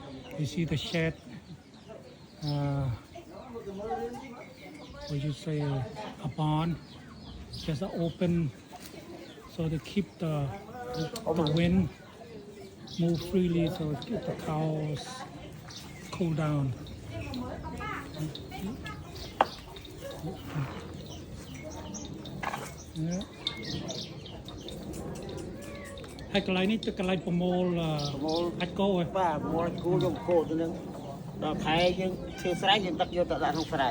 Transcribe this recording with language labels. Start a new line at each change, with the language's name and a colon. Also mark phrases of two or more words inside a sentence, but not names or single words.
English: You see the shed what you say, a barn, just open, so to keep the wind move freely, so keep the cows cool down. Yeah.
Khmer: ហើយកន្លែងនេះទឹកកន្លែងប្រមូលអាចគោហ៎ បាទប្រមូលគូយកគោទៅនឹងដល់ខែយើងធ្វើស្រែយើងដឹកយកទៅដាក់ក្នុងស្រែ